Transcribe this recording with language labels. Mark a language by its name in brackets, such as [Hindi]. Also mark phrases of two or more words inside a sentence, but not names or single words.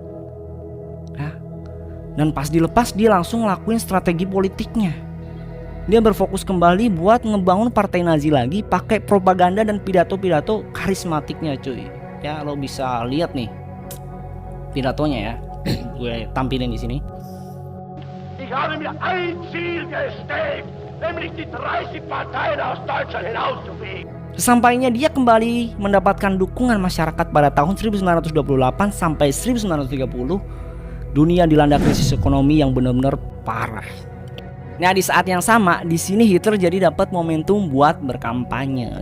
[Indonesian] Dan pas dilepas dia langsung ngelakuin strategi politiknya. Dia berfokus kembali buat ngebangun partai Nazi lagi pakai propaganda dan pidato-pidato karismatiknya, cuy. Ya, lo bisa lihat nih pidatonya ya. Gue tampilin di sini. [German] Ich habe mir ein Ziel gesteckt, nämlich die 30 Parteien aus Deutschland hinauszufegen. [Indonesian] Sesampainya dia kembali mendapatkan dukungan masyarakat pada tahun 1928 sampai 1930, dunia dilanda krisis ekonomi yang benar-benar parah. Nah, di saat yang sama, di sini Hitler jadi dapat momentum buat berkampanye.